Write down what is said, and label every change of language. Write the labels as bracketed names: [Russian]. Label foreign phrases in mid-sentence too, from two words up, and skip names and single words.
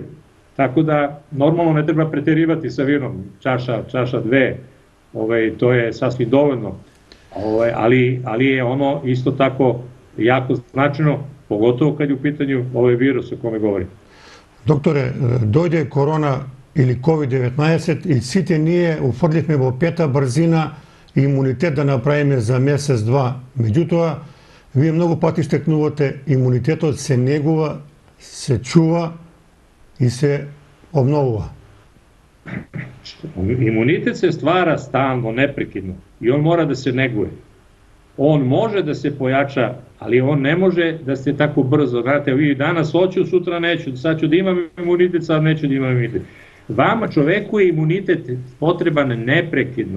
[Serbian] Tako da normalno ne treba preterivati sa vinom, čaša 2, to je sasvim dovoljno. Ali je ono isto tako jako značajno, pogotovo kad je u pitanju ovaj virus o kome govorim. [Macedonian] Докторе, дојде корона или COVID-19 и сите ние уфрлихме во пета брзина имунитет да направиме за месец-два. Меѓутоа, вие многу пати стекнувате, имунитетот се негува, се чува и се обновува. [Serbian] Imunitet se stvara stalno, neprekidno i on mora da se neguje. On može da se pojača, ali on ne može da se tako brzo. Znate, vi danas hoću, sutra neću, sad ću da imam imunitet, sad neću da imam imunitet. Vama, čoveku, je imunitet potreban neprekidno.